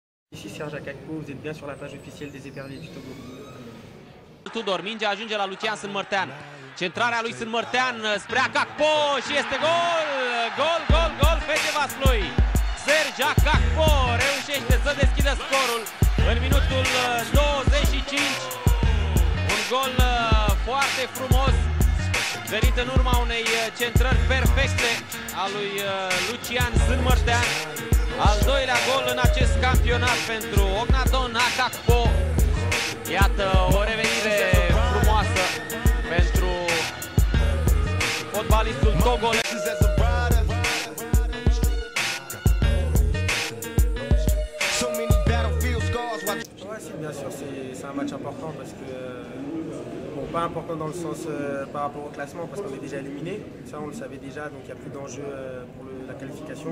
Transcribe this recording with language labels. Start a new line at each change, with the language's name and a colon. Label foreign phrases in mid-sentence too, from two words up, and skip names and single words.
French: Ici Serge Akakpo, vous êtes bien sur la page officielle des éperviers du Togo.
Romanian: Tudor, mingea ajunge la Lucian Sânmărtean. Centrarea lui Sânmărtean spre Akakpo și este gol! Gol, gol, gol, Fece Vaslui. Serge Akakpo reușește să deschidă scorul în minutul 25. Un gol foarte frumos, venit în urma unei centrări perfecte a lui Lucian Sânmărtean. Al doilea gol în acest campionat pentru Ognadon Akakpo. Iată o revenire frumoasă pentru fotbalistul togolez.
French: Ouais, bien sûr, c'est un match important parce que, bon, pas important dans le sens par rapport au classement parce qu'on est déjà éliminé, ça on le savait déjà, donc il n'y a plus d'enjeu pour la qualification.